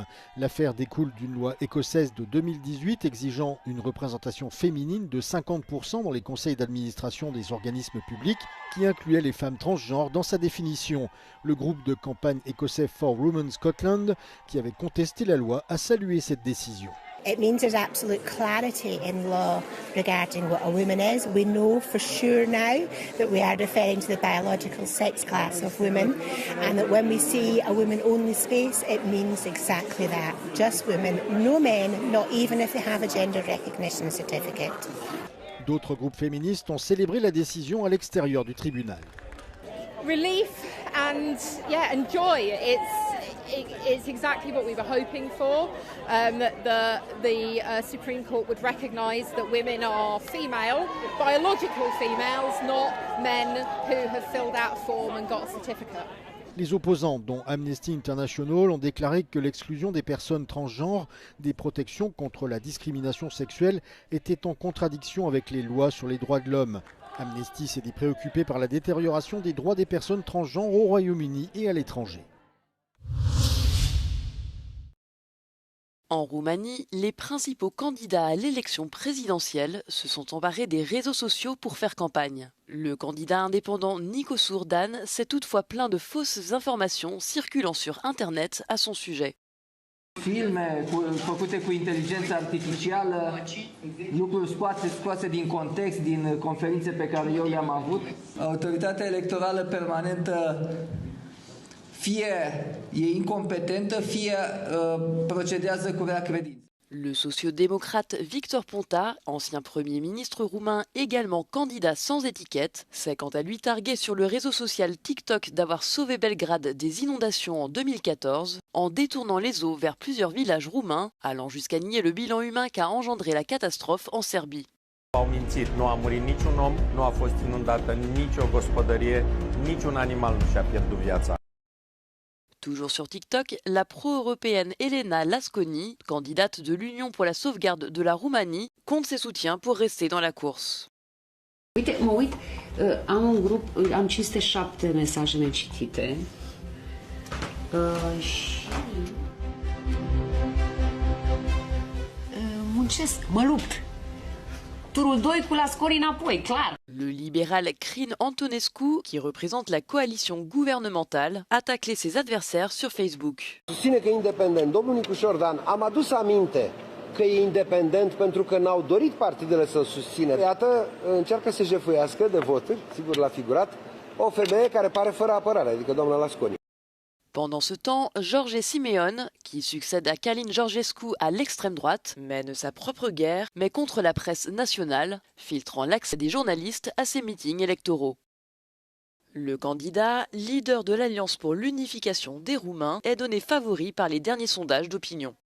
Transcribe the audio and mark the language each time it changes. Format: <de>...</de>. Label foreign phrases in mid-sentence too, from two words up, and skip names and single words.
<fr>L'affaire découle d'une loi écossaise de 2018 exigeant une représentation féminine de 50% dans les conseils d'administration des organismes publics, qui incluait les femmes transgenres dans sa définition. Le groupe de campagne écossais For Women Scotland, qui avait contesté la loi, a salué cette décision.</fr> <en>It means there's absolute clarity in law regarding what a woman is. We know for sure now that we are referring to the biological sex class of women, and that when we see a women-only space, it means exactly that. Just women, no men, not even if they have a gender recognition certificate.</en> <fr>D'autres groupes féministes ont célébré la décision à l'extérieur du tribunal.</fr> <en>Relief and joy. It's exactly what we were hoping for. The Supreme Court would recognise that women are female, biological females, not men who have filled out a form and got a certificate.</en> <fr>Les opposants, dont Amnesty International, ont déclaré que l'exclusion des personnes transgenres des protections contre la discrimination sexuelle était en contradiction avec les lois sur les droits de l'homme. Amnesty s'est dit préoccupé par la détérioration des droits des personnes transgenres au Royaume-Uni et à l'étranger. En Roumanie, les principaux candidats à l'élection présidentielle se sont emparés des réseaux sociaux pour faire campagne. Le candidat indépendant Nicu Surdan s'est toutefois plaint de fausses informations circulant sur Internet à son sujet.</fr> <ro>Filme făcute cu inteligență artificială, lucruri scoase din context, din conferințe pe care eu le-am avut. Autoritatea electorală permanentă fie e incompetentă, fie procedează cu rea credință.</ro> <fr>Le sociodémocrate Victor Ponta, ancien Premier ministre roumain également candidat sans étiquette, s'est quant à lui targué sur le réseau social TikTok d'avoir sauvé Belgrade des inondations en 2014 en détournant les eaux vers plusieurs villages roumains, allant jusqu'à nier le bilan humain qu'a engendré la catastrophe en Serbie.</fr> <ro>Au mințit, nu a murit niciun om, nu a fost inundată nicio gospodărie, niciun animal nu și-a pierdut viața.</ro> <fr>Toujours sur TikTok, la pro-européenne Elena Lasconi, candidate de l'Union pour la sauvegarde de la Roumanie, compte ses soutiens pour rester dans la course.</fr> <ro>Uite, mă uit, am un grup, am 507 mesaje necitite și muncesc, mă lupt. Turul 2 cu Lasconi înapoi, clar.</ro> <fr>Le libéral Crin Antonescu, qui représente la coalition gouvernementale, a taclé ses adversaires sur Facebook.</fr> <ro>Susține că e independent. Domnul Nicu Șordan, am adus aminte că e independent pentru că n-au dorit partidele să-l susțină. Iată, încearcă să jefuiască de voturi, sigur l-a figurat, o femeie care pare fără apărare, adică doamna Lasconi.</ro> <fr>Pendant ce temps, George Simeon, qui succède à Călin Georgescu à l'extrême droite, mène sa propre guerre, mais contre la presse nationale, filtrant l'accès des journalistes à ses meetings électoraux. Le candidat, leader de l'Alliance pour l'unification des Roumains, est donné favori par les derniers sondages d'opinion.</fr>